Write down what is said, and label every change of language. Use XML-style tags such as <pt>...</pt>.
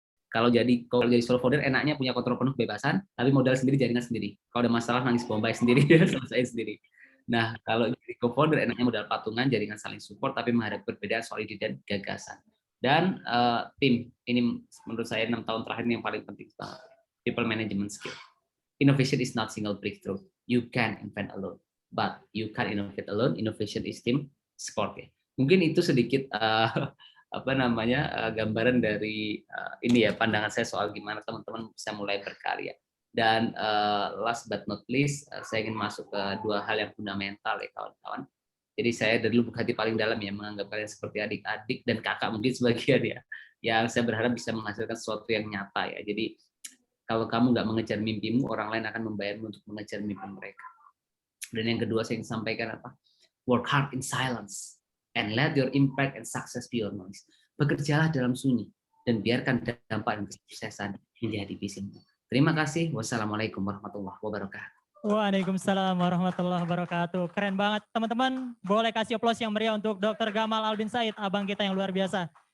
<id>Kalau jadi solo founder enaknya punya kontrol penuh kebebasan, tapi modal sendiri, jaringan sendiri. Kalau ada masalah nangis bombay sendiri, selesai sendiri. Nah, kalau jadi co-founder enaknya modal patungan, jaringan saling support, tapi menghadapi perbedaan soal ide dan gagasan. Dan tim, ini menurut saya 6 tahun terakhir ini yang paling penting banget.</id> <en>People management skill. Innovation is not single breakthrough. You can invent alone, but you can innovate alone. Innovation is team sport ya.</en> <id>Mungkin itu sedikit gambaran dari ini ya, pandangan saya soal gimana teman-teman bisa mulai berkarya. Dan</id> <en>last but not least,</en> <id>saya ingin masuk ke 2 hal yang fundamental ya kawan-kawan. Jadi saya dari lubuk hati paling dalam ya menganggap kalian seperti adik-adik dan kakak mungkin sebagian ya, yang saya berharap bisa menghasilkan sesuatu yang nyata ya. Jadi kalau kamu nggak mengejar mimpimu, orang lain akan membayarmu untuk mengejar mimpi mereka. Dan yang kedua saya ingin sampaikan apa?</id> <en>Work hard in silence and let your impact and success be your noise.</en> <id>Bekerjalah dalam sunyi dan biarkan dampak dan kesuksesan menjadi visimu. Terima kasih. Wassalamualaikum warahmatullahi wabarakatuh. Waalaikumsalam warahmatullahi wabarakatuh. Keren banget teman-teman. Boleh kasih aplaus yang meriah untuk Dr. Gamal Albin Said, abang kita yang luar biasa.</id>